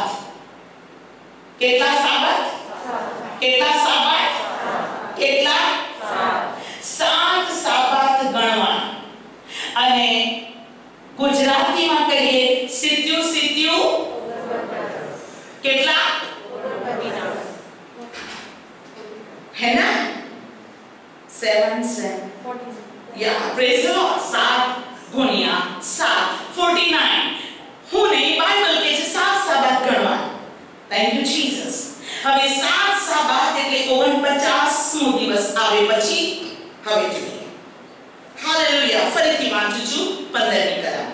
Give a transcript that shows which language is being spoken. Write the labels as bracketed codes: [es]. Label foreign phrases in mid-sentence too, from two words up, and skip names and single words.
[gu] કેટલા સાબાત? કેટલા સાબાત? કેટલા? 7 સાબાત ગણવા. અને ગુજરાતીમાં કહીએ સિત્યું કેટલા? [hi] है ना? [en] 7 yeah, praise the Lord. [gu] 7 ગુણ્યા 7 49. હું નહીં, બાઇબલ કહે છે 7 સાબાત ગણવા. [en] thank you Jesus. [gu] હવે 7 સાબાત એટલે 49મો દિવસ આવે પછી હવે જોઈએ. હાલેલુયા. ફરીથી વાંચું છું 15મી કલમ.